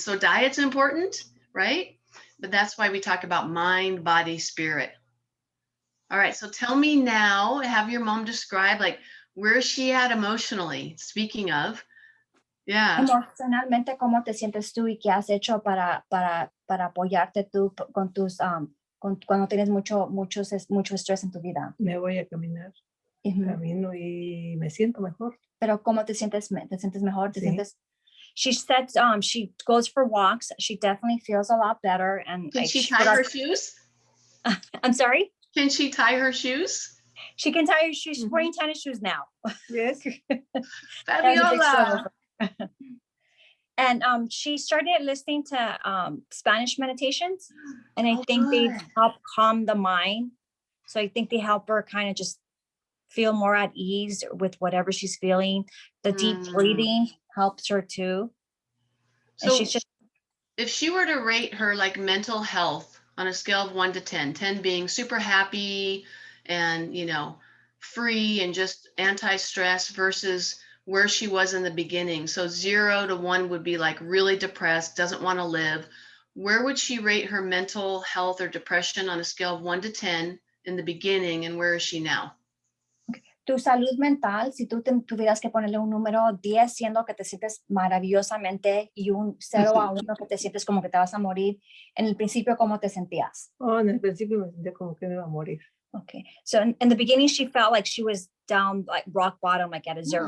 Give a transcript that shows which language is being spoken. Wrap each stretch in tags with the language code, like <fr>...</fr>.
<en>So diet's important, right? But that's why we talk about mind, body, spirit. All right, so tell me now, have your mom describe like where is she at emotionally? Speaking of, yeah.</en> <es>Emocionalmente, ¿cómo te sientes tú y qué has hecho para apoyarte tú con tus cuando tienes mucho estrés en tu vida? Me voy a caminar, camino y me siento mejor. Pero ¿cómo te sientes? ¿Te sientes mejor? ¿Te Sí. sientes?</es> <en>She said she goes for walks. She definitely feels a lot better. And Can she tie her shoes? I'm sorry? Can she tie her shoes? She can tie her shoes. She's wearing tennis shoes now. Yes. Fabiola. And she started listening to Spanish meditations, and I think good. they help calm the mind. So I think they help her kind of just feel more at ease with whatever she's feeling. The deep breathing helps her too. So she's just, if she were to rate her like mental health on a scale of 1 to 10, 10 being super happy and, free and just anti-stress versus where she was in the beginning. So 0 to 1 would be like really depressed, doesn't want to live. Where would she rate her mental health or depression on a scale of 1 to 10 in the beginning, and where is she now?</en> <es>Tu salud mental, si tú tuvieras que ponerle un número 10 siendo que te sientes maravillosamente y un 0 a 1 que te sientes como que te vas a morir, en el principio, ¿cómo te sentías? En el principio me sentía como que me iba a morir.</es> <en>Okay, so in the beginning, she felt like she was down, like rock bottom, like at a 0.</en>